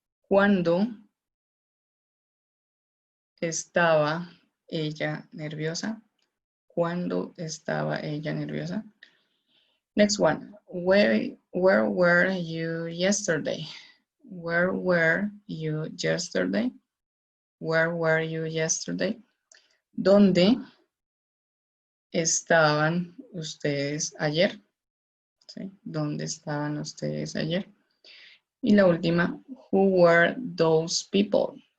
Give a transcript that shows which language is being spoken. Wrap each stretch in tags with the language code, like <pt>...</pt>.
<es>¿Cuándo estaba ella nerviosa? ¿Cuándo estaba ella nerviosa?</es> <en>Next one. Where were you yesterday? Where were you yesterday? Where were you yesterday?</en> <es>¿Dónde estaban ustedes ayer? ¿Sí? ¿Dónde estaban ustedes ayer? Y la última,</es> <en>who were those people?</en>